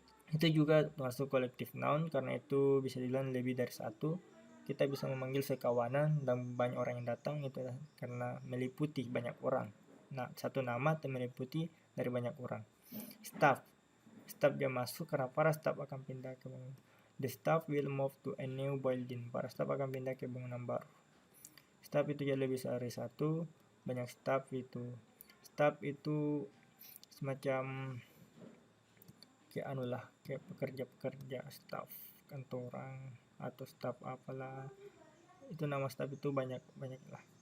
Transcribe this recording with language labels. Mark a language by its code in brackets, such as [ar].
[id] Itu juga masuk collective noun karena itu bisa dibilang lebih dari satu. Kita bisa memanggil sekawanan dan banyak orang yang datang itu karena meliputi banyak orang. Nah, satu nama meliputi dari banyak orang. Staff dia masuk karena para staff akan pindah ke bangunan. [en] The staff will move to a new building. [id] Para staff akan pindah ke bangunan baru. Staff itu jadi lebih dari satu. Banyak staff itu. Staff itu semacam kayak pekerja staff kantoran atau staff apalah. Itu nama staff itu banyak lah.